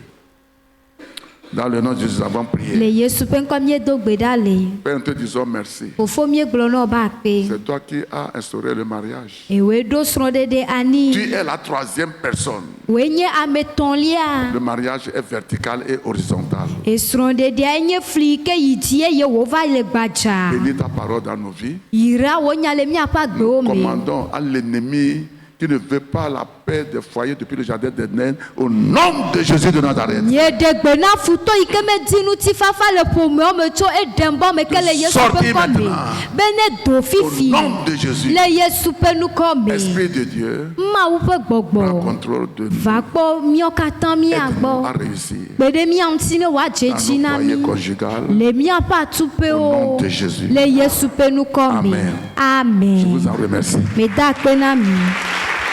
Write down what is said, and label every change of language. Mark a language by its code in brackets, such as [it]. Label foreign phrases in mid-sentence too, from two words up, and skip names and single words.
[fr] Dans le nom de Jésus, nous avons [ee] Le [fr] prié. [ee] Yesu ƒe ŋkɔ miedo gbe ɖa le. [fr] Père, nous te disons merci. [ee] Fofo miegblɔ na wo be akpe. [fr] C'est toi qui as instauré le mariage. [ee] Ewoe ɖo srɔ̃ɖeɖe ani. [fr] Tu es la troisième personne. [ee] Woe nye ame etɔ̃lia. [fr] Le mariage est vertical et horizontal. [ee] Esrɔ̃ɖeɖea nye fli ke yi dzi eye wòva le gbadza. [fr] Bénis ta parole dans nos vies. [ee] Yra wo nya le miaƒe agbewo me. [fr] Commandons à l'ennemi qui ne veut pas la paix des foyers depuis le jardin d'Éden, au nom de Jésus de Nazareth. [ee] Nye ɖe gbe na futɔ yi ke medi ŋutifafa le ƒomewo me tso Edenbɔ me ke le Yesu ƒe [fr] Sortez [ee] ŋkɔ me. [fr] maintenant. [ee] Be ne do [fr] Au [ee] fifi [fr] nom de Jésus. [ee] le Yesu ƒe nukɔ me. [fr] Esprit de Dieu, [ee] Mawu ƒe [fr] prends [ee] gbɔgbɔ [fr] contrôle de nous. [ee] va kpɔ míawo katã mía [fr] Aide-nous à [ee] gbɔ. [fr] réussir [ee] Kpe ɖe mía ŋuti ne wòadze [fr] dans [ee] dzi [fr] nos [ee] na [fr] foyers [ee] mí. [fr] conjugaux. [ee] Le míaƒe atupewo [fr] Au nom de Jésus. [ee] le Yesu ƒe nukɔ me. [fr] Amen. Je [ee] Amen. [fr] vous en remercie. [ee] Meda akpe na mi.